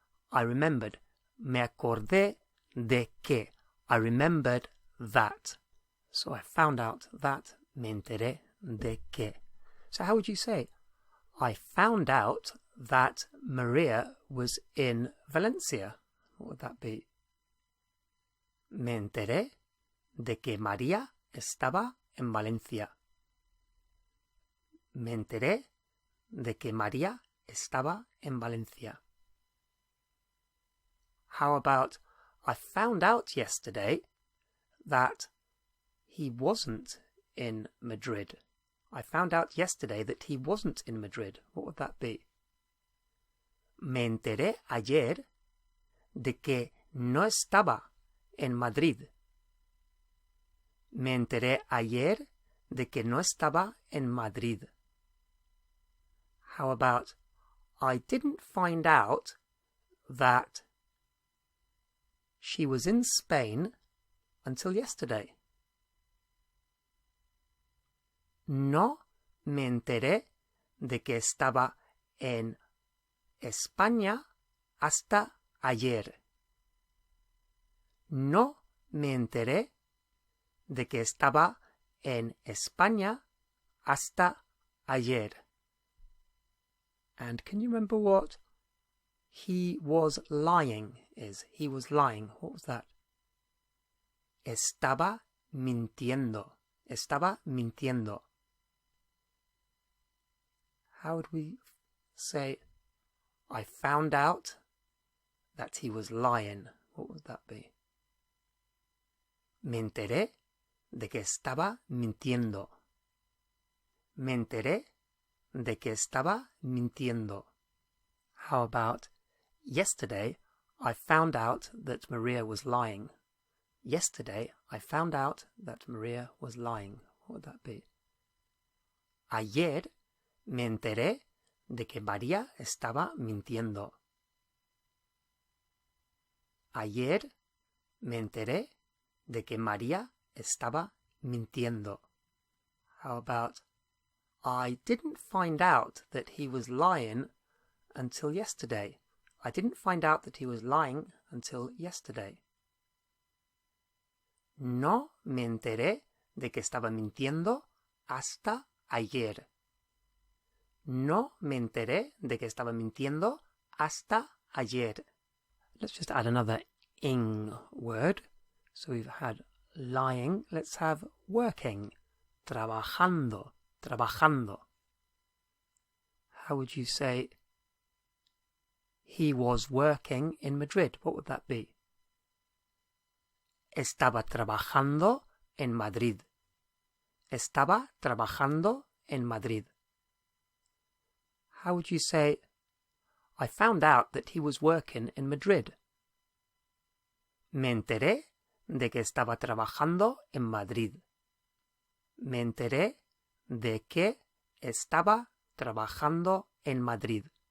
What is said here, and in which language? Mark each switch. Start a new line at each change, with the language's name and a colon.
English: I remembered.
Spanish: Me acordé de que.
English: I remembered that. So I found out that.
Spanish: Me enteré de que.
English: So how would you say? I found out that Maria was in Valencia. What would that be?
Spanish: Me enteré de que María estaba en Valencia. Me enteré de que María estaba en Valencia.
English: How about I found out yesterday that he wasn't in Madrid. I found out yesterday that he wasn't in Madrid. What would that be?
Spanish: Me enteré ayer de que no estaba en Madrid. Me enteré ayer de que no estaba en Madrid.
English: How about I didn't find out that she was in Spain until yesterday.
Spanish: No me enteré de que estaba en España hasta ayer. No me enteré de que estaba en España hasta ayer.
English: And can you remember what he was lying is? He was lying. What was that?
Spanish: Estaba mintiendo. Estaba mintiendo.
English: How would we say, I found out that he was lying? What would that be?
Spanish: Me enteré de que estaba mintiendo. Me enteré de que estaba mintiendo.
English: How about, yesterday I found out that Maria was lying. Yesterday I found out that Maria was lying. What would that be?
Spanish: Ayer me enteré de que María estaba mintiendo. Ayer me enteré de que María estaba mintiendo.
English: How about, I didn't find out that he was lying until yesterday. I didn't find out that he was lying until yesterday.
Spanish: No me enteré de que estaba mintiendo hasta ayer. No me enteré de que estaba mintiendo hasta ayer.
English: Let's just add another ing word. So we've had lying. Let's have working.
Spanish: Trabajando. Trabajando.
English: How would you say he was working in Madrid? What would that be?
Spanish: Estaba trabajando en Madrid. Estaba trabajando en Madrid.
English: How would you say, I found out that he was working in Madrid?
Spanish: Me enteré de que estaba trabajando en Madrid. Me enteré de que estaba trabajando en Madrid.